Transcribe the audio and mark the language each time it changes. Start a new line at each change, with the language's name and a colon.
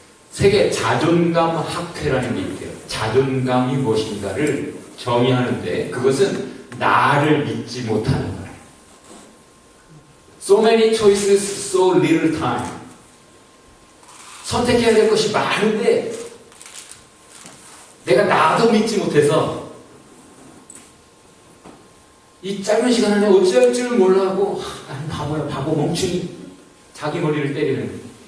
Korean: 세계 자존감 학회라는 게 있대요. 자존감이 무엇인가를 정의하는데 그것은 나를 믿지 못하는 거예요.
English: So many choices, so little time.
Korean: 선택해야 될 것이 많은데 내가 나도 믿지 못해서 이 짧은 시간 안에 어찌할 줄 몰라하고 나는 바보야, 바보 멍충이, 자기 머리를 때리는.